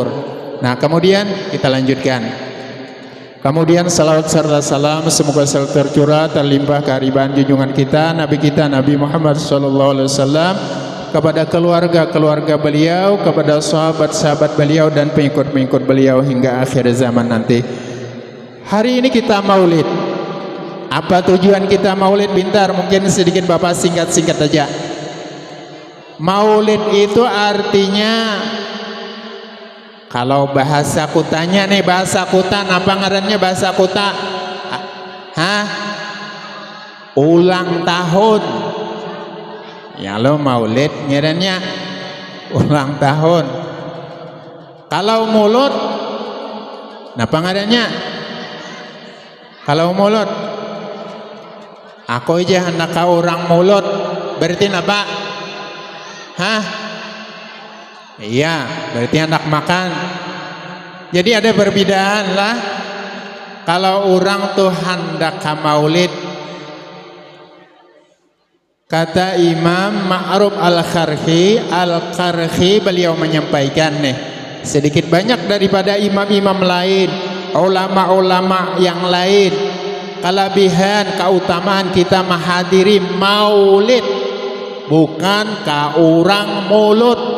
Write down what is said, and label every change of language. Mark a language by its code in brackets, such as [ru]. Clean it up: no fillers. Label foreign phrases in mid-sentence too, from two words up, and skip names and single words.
[id] Nah, kemudian kita lanjutkan. Kemudian salawat serta salam semoga selalu tercurah terlimpah kehariban junjungan kita Nabi Muhammad SAW kepada keluarga beliau, kepada sahabat-sahabat beliau dan pengikut-pengikut beliau hingga akhir zaman nanti. Hari ini kita maulid. Apa tujuan kita maulid? Pintar, mungkin sedikit Bapak singkat-singkat aja. [bjn] Maulid itu artinya, kalau bahasa kutanya nih, bahasa kuta, apa ngarannya bahasa kuta? Hah? Ulang tahun. Ya lo maulid ngarannya ulang tahun. Kalau mulut, apa ngarannya? Kalau mulut, aku aja hendak kau orang mulut, berarti apa? Hah? Iya, berarti anak makan. [id] Jadi ada perbedaan lah. Kalau orang tuh hendak ke maulid, kata Imam Ma'ruf Al-Qarhi beliau menyampaikan nih, sedikit banyak daripada imam-imam lain, ulama-ulama yang lain, kelebihan keutamaan kita menghadiri maulid, bukan ke orang mulut.